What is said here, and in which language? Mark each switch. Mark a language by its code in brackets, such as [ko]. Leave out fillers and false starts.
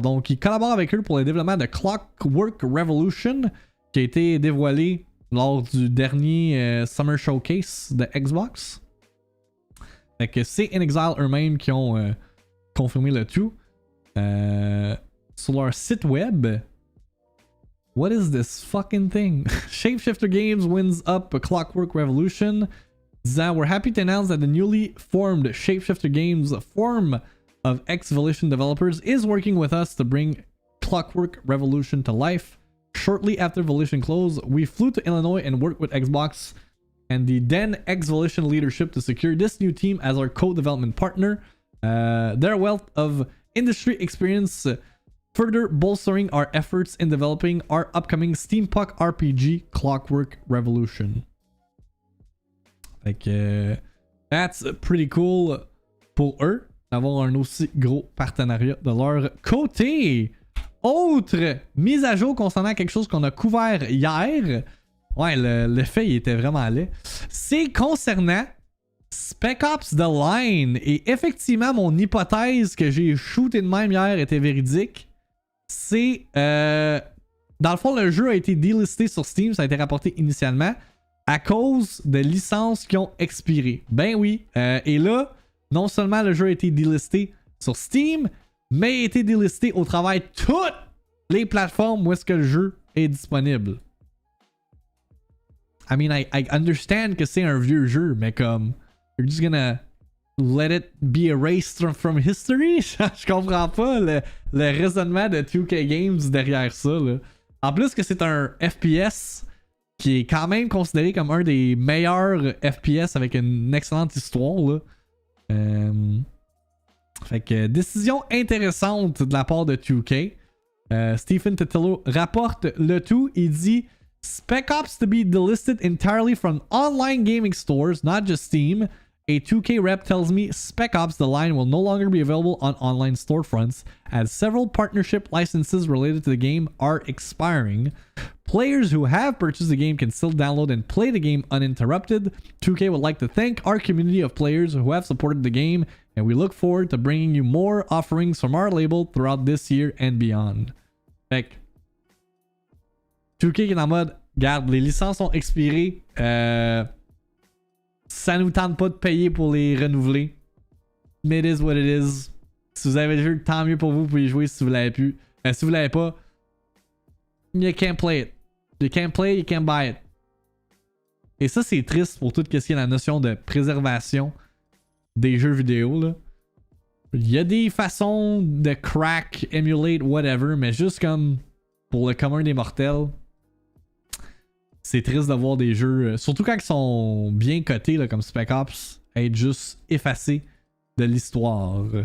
[fr] Donc, ils collaborent avec eux pour le développement de Clockwork Revolution qui a été dévoilé lors du dernier Summer Showcase de Xbox. Fait que c'est In Exile eux-mêmes qui ont confirmé le tout. Sur leur site web. [en] What is this fucking thing? Shapeshifter Games wins up a Clockwork Revolution. [fr] Disant, [en] we're happy to announce that the newly formed Shapeshifter Games, a form of ex-Volition developers, is working with us to bring Clockwork Revolution to life. Shortly after Volition closed, we flew to Illinois and worked with Xbox and the then ex-Volition leadership to secure this new team as our co-development partner. Their wealth of industry experience further bolstering our efforts in developing our upcoming steampunk RPG, Clockwork Revolution. [fr] Fait que [en] that's pretty cool [fr] pour eux d'avoir un aussi gros partenariat de leur côté. Autre mise à jour concernant quelque chose qu'on a couvert hier. Ouais, le fait il était vraiment laid. C'est concernant Spec Ops The Line. Et effectivement, mon hypothèse que j'ai shooté de même hier était véridique. C'est... dans le fond, le jeu a été delisté sur Steam. Ça a été rapporté initialement à cause de licences qui ont expiré. Ben oui. Et là, non seulement le jeu a été delisté sur Steam, mais a été delisté au travers de toutes les plateformes où est-ce que le jeu est disponible. [en] I mean, I understand [fr] que c'est un vieux jeu, mais comme... [en] You're just gonna let it be erased from history? [fr] Je comprends pas le raisonnement de 2K Games derrière ça. Là. En plus que c'est un FPS qui est quand même considéré comme un des meilleurs FPS avec une excellente histoire. Là. Fait que décision intéressante de la part de 2K. [en] Stephen Totilo [fr] rapporte le tout. Il dit [en] Spec Ops to be delisted entirely from online gaming stores, not just Steam. A 2K rep tells me Spec Ops The Line will no longer be available on online storefronts as several partnership licenses related to the game are expiring. Players who have purchased the game can still download and play the game uninterrupted. 2K would like to thank our community of players who have supported the game, and we look forward to bringing you more offerings from our label throughout this year and beyond. [fr] Fait que 2K qui est en mode, garde, les licences sont expirées, ça nous tente pas de payer pour les renouveler. Mais [en] it is what it is. [fr] Si vous avez le jeu, tant mieux pour vous, vous pouvez y jouer si vous l'avez plus. Si vous l'avez pas, [en] you can't play it. You can't play, you can't buy it. [fr] Et ça, c'est triste pour tout ce qui est la notion de préservation des jeux vidéo. Là. Il y a des façons de [en] crack, emulate, whatever, [fr] mais juste comme pour le commun des mortels, c'est triste de voir des jeux, surtout quand ils sont bien cotés là, comme Spec Ops, être juste effacés de l'histoire.